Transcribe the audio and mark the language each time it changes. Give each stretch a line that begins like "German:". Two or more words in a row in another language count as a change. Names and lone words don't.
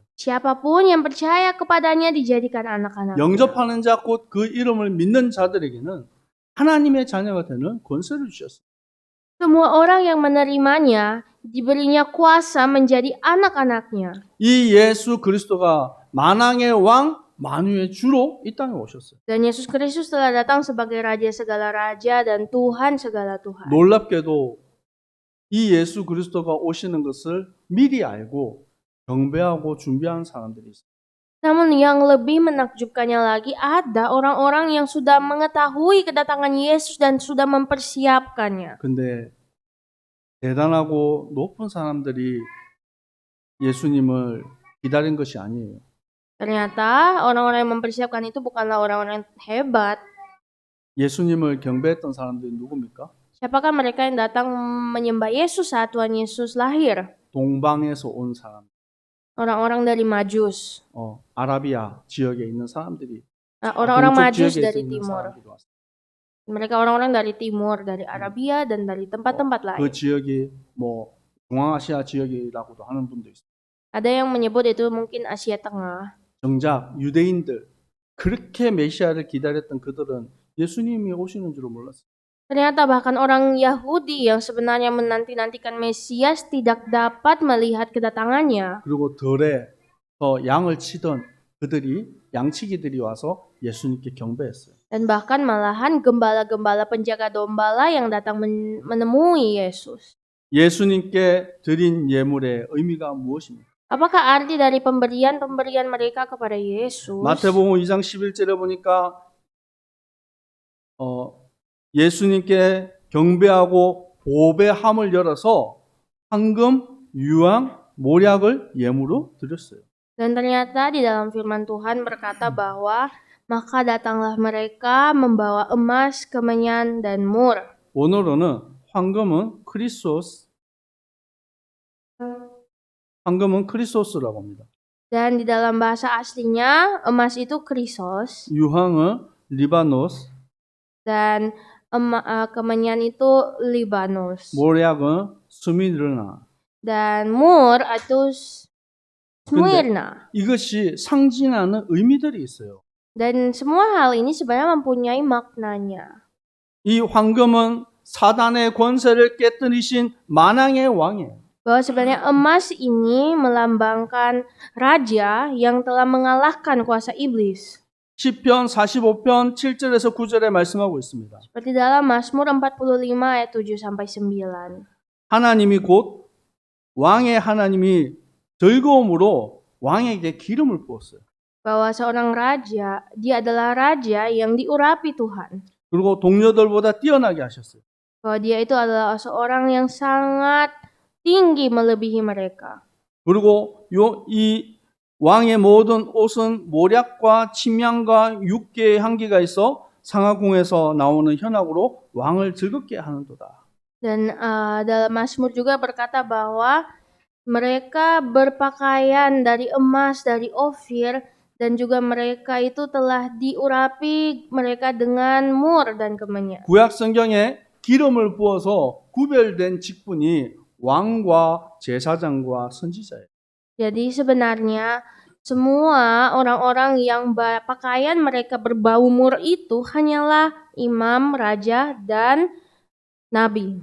Indonesian: Siapapun yang percaya kepadanya dijadikan anak-anak.
Korean: 영접하는 자 곧 그 이름을 믿는 자들에게는 하나님의 자녀가 되는 권세를 주셨어요.
Indonesian: Semua orang yang menerimanya diberinya kuasa menjadi anak-anaknya.
Korean: 이 예수 그리스도가 만왕의 왕 만유의 주로 이 땅에 오셨어요.
Indonesian: Dan Yesus Kristus telah datang sebagai Raja segala raja dan Tuhan segala Tuhan.
Korean: 놀랍게도 이 예수 그리스도가 오시는 것을 미리 알고 경배하고 준비한 사람들이 있어요.
Indonesian: Namun yang lebih menakjubkannya lagi, ada orang-orang yang sudah mengetahui kedatangan Yesus dan sudah mempersiapkannya.
Korean: 근데 대단하고 높은 사람들이 예수님을 기다린 것이 아니에요.
Indonesian: Ternyata orang-orang yang mempersiapkan itu bukanlah orang-orang yang hebat.
Korean: 예수님을 경배했던 사람들이 누굽니까?
Indonesian: Siapakah mereka yang datang menyembah Yesus saat Tuhan Yesus lahir?
Korean: 동방에서 온 사람,
Indonesian: Orang-orang dari Majus,
Korean: 아라비아 지역에 있는 사람들이,
Indonesian: orang-orang
Korean: 동쪽
Indonesian: Majus
Korean: 지역에
Indonesian: dari
Korean: 있는
Indonesian: timur.
Korean: 사람들이 왔어요.
Indonesian: Mereka orang-orang dari timur, dari Arabia dan dari tempat-tempat lain.
Korean: 그 지역이 뭐 중앙아시아 지역이라고도 하는 분도 있어요.
Indonesian: Ada yang menyebut itu mungkin Asia Tengah.
Korean: 정작 유대인들, 그렇게 메시아를 기다렸던 그들은 예수님이 오시는 줄을 몰랐어요.
Indonesian: Ternyata bahkan orang Yahudi yang sebenarnya menanti-nantikan Mesias tidak dapat melihat kedatangannya.
Korean: 그리고 덜에서 양을 치던 그들이 양치기들이 와서 예수님께 경배했어요.
Indonesian: Dan bahkan malahan gembala-gembala penjaga dombala yang datang menemui Yesus.
Korean: 예수님께 드린 예물의 의미가 무엇입니까?
Indonesian: Apakah arti dari pemberian-pemberian mereka kepada Yesus?
Korean: 마태복음 2장 11절에 보니까 예수님께 경배하고 보배함을 열어서 황금, 유황, 모략을 예물로 드렸어요.
Indonesian: Dan ternyata di dalam firman Tuhan berkata bahwa maka datanglah mereka membawa emas, kemenyan, dan mur.
Korean: 원어로는 황금은 크리소스라고 합니다.
Indonesian: Dan di dalam bahasa aslinya emas itu krisos
Korean: 유황은 리바노스,
Indonesian: dan kemenyan itu Libanus
Korean: 모략은 스미르나.
Indonesian: dan mur itu Smyrna.
Korean: 이것이 상징하는 의미들이 있어요.
Indonesian: Dan semua hal ini sebenarnya mempunyai maknanya.
Korean: 이 황금은 사단의 권세를 깨뜨리신 만왕의 왕이에요.
Indonesian: Bahwa sebenarnya emas ini melambangkan raja yang telah mengalahkan kuasa iblis.
Korean: 시편 45편 7절에서 9절에 말씀하고 있습니다.
Indonesian: Seperti dalam Mazmur 45 ayat 7 sampai 9.
Korean: 하나님이 곧 왕의 하나님이 즐거움으로 왕에게 기름을 부었어요.
Indonesian: Bahwa seorang raja, dia adalah raja yang diurapi Tuhan.
Korean: 그리고 동료들보다 뛰어나게 하셨어요.
Indonesian: Bahwa dia itu adalah seorang yang sangat tinggi melebihi mereka.
Korean: 그리고 이 왕의 모든 옷은 모략과 침향과 육계의 향기가 있어 상하궁에서 나오는 현악으로 왕을 즐겁게 하는도다.
Indonesian: Dan dalam Mazmur juga berkata bahwa mereka berpakaian dari emas, dari Ofir, dan juga mereka itu telah diurapi mereka dengan mur dan kemenyan.
Korean: 구약 성경에 기름을 부어서 구별된 직분이 왕과 제사장과 선지자예요.
Indonesian: Jadi sebenarnya semua orang-orang yang pakaian mereka berbau mur itu hanyalah imam, raja, dan nabi.